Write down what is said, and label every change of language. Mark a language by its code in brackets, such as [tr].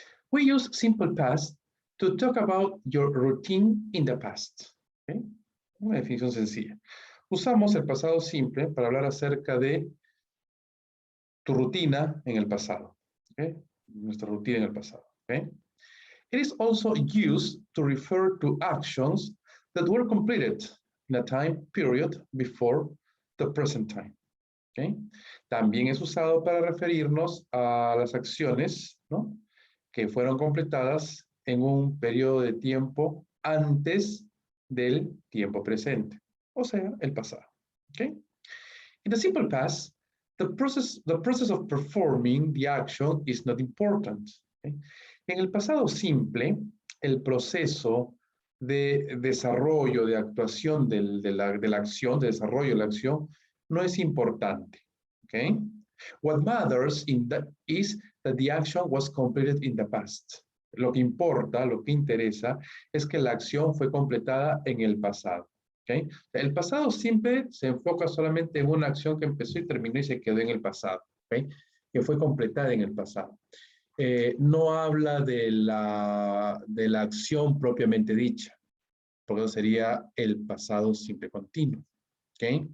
[en] We use simple past to talk about your routine in the past. ¿Okay? [es] Una definición sencilla. Usamos el pasado simple para hablar acerca de tu rutina en el pasado. ¿Okay? Nuestra rutina en el pasado. ¿Okay? [en] It is also used to refer to actions that were completed in a time period before the present time. ¿Okay? [es] También es usado para referirnos a las acciones, ¿no?, que fueron completadas en un periodo de tiempo antes del tiempo presente, o sea, el pasado. ¿Okay? [en] In the simple past, the process of performing the action is not important. ¿Okay? [es] En el pasado simple, el proceso de desarrollo, de actuación de la acción, de desarrollo de la acción, no es importante. ¿Okay? [en] What matters is that the action was completed in the past. [es] Lo que importa, lo que interesa, es que la acción fue completada en el pasado. ¿Okay? El pasado simple se enfoca solamente en una acción que empezó y terminó y se quedó en el pasado, ¿okay?, que fue completada en el pasado. No habla de la acción propiamente dicha, porque eso sería el pasado simple continuo. ¿Okay?